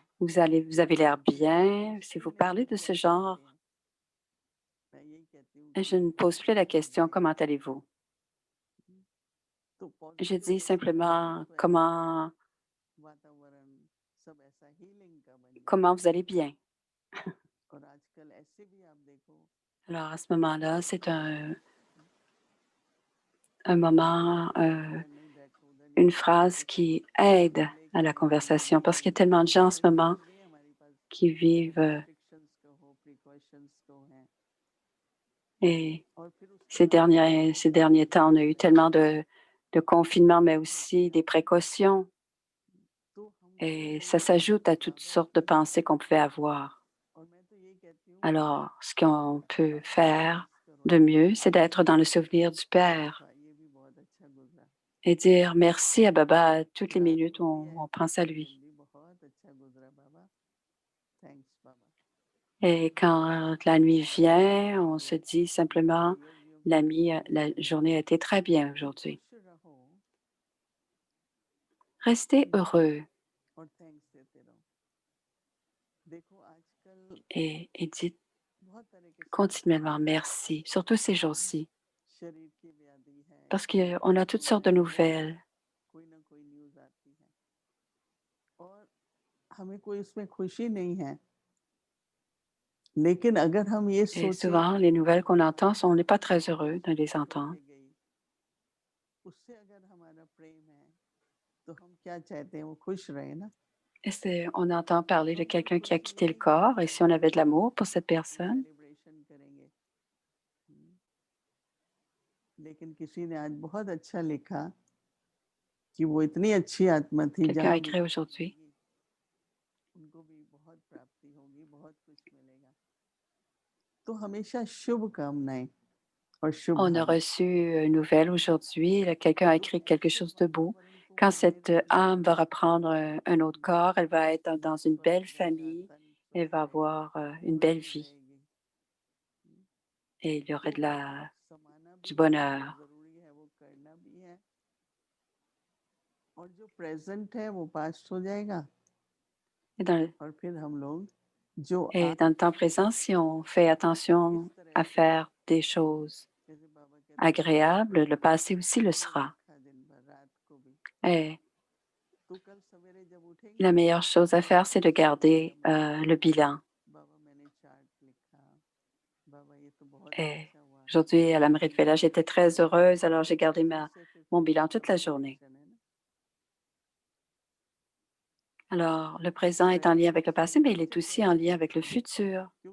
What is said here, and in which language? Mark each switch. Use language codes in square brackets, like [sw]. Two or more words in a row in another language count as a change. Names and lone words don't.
[fr] vous avez l'air [hi] तो [fr] bien, si [hi] पूछते ही [fr] vous [hi] नहीं [fr] parlez [hi] है [fr] de ce [hi] कैसे [fr] genre, [hi] रहते हैं, मैं यही कहती हूँ [fr] je [hi] कि [fr] ne pose plus la [hi] कैसे लग [fr] question [hi] रहे हैं। [fr] «Comment allez-vous?» [hi] तो [fr] Je [hi] पॉजिटिव [fr] dis [hi] एनर्जी रहेगी [fr] simplement [hi] तो ऐसा [fr] «Comment [hi] वातावरण सब ऐसा हीलिंग का बन [fr] comment [hi] जाएगा। [fr] vous allez bien?» [hi] और आजकल ऐसे भी आप देखो, [fr] Alors, à ce moment-là, c'est [hi] हाँ, [fr] un moment, [hi] इधर नहीं बैठो, उधर नहीं [fr] une [hi] बैठो, [fr] phrase [hi] देखो [fr] qui aide [hi] अगले [fr] à [hi] की [fr] la [hi] बीमारी [fr] conversation [hi] बढ़ [fr] parce qu'il y a [hi] रही है, [fr] tellement de gens en ce [hi] बीमारी [fr] moment [hi] बढ़ रही है हमारे पास, [fr] qui [hi] वो [fr] vivent [hi] रेस्ट्रिक्शंस कहो, प्रिकॉशंस कहो हैं, [fr] et [hi] और फिर उसके बाद देखो [fr] ces [hi] कि [fr] derniers temps, on a eu tellement [hi] कैसे [fr] de confinement, mais [hi] होती [fr] aussi [hi] है, [fr] des précautions. [hi] तो हमको [fr] Et ça [hi] चाहिए [fr] s'ajoute à toutes [hi] बाबा [fr] sortes de [hi] की, [fr] pensées qu'on pouvait avoir. [hi] और मैं तो यही कहती हूँ [fr] Alors, ce qu'on peut [hi] बाबा को याद [fr] faire [hi] करो, [fr] de mieux, c'est d'être dans le souvenir du Père [hi] देखा ये भी बहुत अच्छा गुजरा, [fr] et dire merci à Baba à toutes les [hi] रात [fr] minutes [hi] को [fr] où [hi] भी [fr] on [hi] ऐसे [fr] pense à [hi] ही [fr] lui. [hi] जल्दी बहुत अच्छा गुजरा बाबा, थैंक्स बाबा, [fr] Et quand la nuit vient, on se [hi] तो [fr] dit simplement, [hi] सहयोगियों को [fr] La [hi] बोलते हैं [fr] journée a été très bien [hi] कि [fr] aujourd'hui. [hi] खुश रहो [fr] Restez heureux [hi] और थैंक्स देते रहो। देखो आजकल [fr] et dites [hi] बहुत तरह के समाचार [fr] continuellement [hi] हैं, [fr] merci, surtout ces jours-ci, [hi] शरीर की व्याधि है, [fr] parce [hi] कोई [fr] qu'on a toutes sortes de [hi] बीमारी है, [fr] nouvelles. [hi] कोई ना कोई न्यूज़ आती है, और हमें कोई उसमें खुशी नहीं है, लेकिन अगर हम ये [fr] Et [hi] सोचे [fr] souvent, les [hi] कि [fr] nouvelles qu'on [hi] बाबा [fr] entend, on n'est pas [hi] की [fr] très [hi] दवा [fr] heureux de [hi] शुरू [fr] les entendre. [hi] करके गई, उससे अगर हमारा प्रेम है, तो हम क्या चाहते हैं वो खुश रहे ना, [fr] Et on entend parler de [hi] हम तो [fr] quelqu'un qui a [hi] खुश [fr] quitté le [hi] नहीं रहना [fr] corps, et si on [hi] चाहते [fr] avait [hi] हैं, [fr] de l'amour pour cette [hi] हम [fr] personne, [hi] सेलिब्रेशन करेंगे। हम्म, लेकिन किसी ने आज बहुत अच्छा लिखा कि वो इतनी अच्छी आत्मा थी, [fr] quelqu'un a [hi] जहाँ भी [fr] écrit [hi] वो [fr] aujourd'hui, [hi] जाएगी उनको भी बहुत प्राप्ति होगी, बहुत कुछ मिलेगा। तो हमेशा शुभ कामनाएं और शुभ [fr] on a [hi] भावना, [fr] reçu une nouvelle aujourd'hui, quelqu'un a [hi] तो [fr] écrit quelque [hi] ऐसे [fr] chose de beau. [hi] वातावरण को [fr] Quand [hi] बने [fr] cette [hi] रहने [fr] âme va [hi] देना, [fr] reprendre un autre corps, elle va être dans une belle [hi] स्वस्थ रहेगा, [fr] famille, [hi] तन [fr] elle [hi] स्वस्थ [fr] va [hi] रहेगा, [fr] avoir une belle [hi] खुशी [fr] vie [hi] रहेगी। हम्म, [fr] et il y aurait [hi] तो वो समाना [fr] du [hi] भी है, जो [fr] bonheur. [hi] जरूरी है वो करना भी है, और जो प्रेजेंट है वो पास्ट हो जाएगा, [fr] Et dans le, [hi] और फिर हम लोग जो [fr] et [hi] आज [fr] dans le temps [hi] है [fr] présent, si on fait [hi] किस [fr] attention [hi] तरह [fr] à [hi] से, [fr] faire des choses [hi] जैसे बाबा कहते हैं [fr] agréables, le passé aussi le [hi] हमने [fr] sera. [hi] देखा दिन भर रात को भी, [fr] Et [hi] तो कल सवेरे जब [fr] La meilleure chose à faire, c'est de garder le bilan. Et aujourd'hui, à l'Amrit Villa, j'étais très heureuse, alors j'ai gardé mon bilan toute la journée. Alors, le présent est en lien avec le passé, mais il est aussi en lien avec le futur.